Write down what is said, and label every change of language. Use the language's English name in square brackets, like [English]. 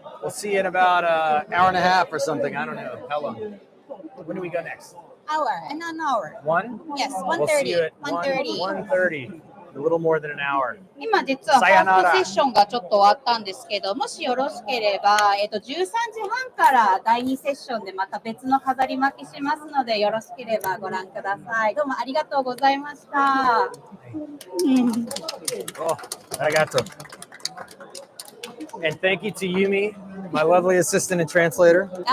[English] We'll see you in about an hour and a half or something. I don't know. How long? When do we go next? Hour and an hour. 1? Yes, 1:30. We'll see you at 1:30. 1:30. A little more than an hour. [Japanese] 今実はファーストセッションがちょっと終わったんですけど、もしよろしければ、13時半から第2セッションでまた別の飾り巻きしますので、よろしければご覧ください。どうもありがとうございました。 [English] Oh, [Japanese] arigato. [English] And thank you to Yumi, my lovely assistant and translator.